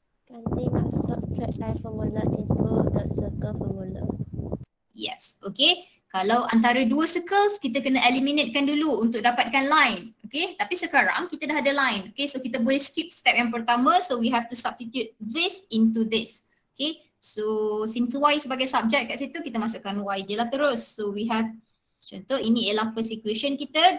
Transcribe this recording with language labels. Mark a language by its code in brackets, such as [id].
[ms] ganti masuk [en] straight line formula into the circle formula. [ms] Yes, okay. Kalau antara dua circles, kita kena eliminatekan dulu untuk dapatkan line. Okay, tapi sekarang kita dah ada line. Okay, so kita boleh skip step yang pertama. [en] So we have to substitute this into this. [ms] Okay, so since y sebagai subject kat situ, kita masukkan y je lah terus. [en] So we have, [ms] contoh ini ialah [en] first equation kita.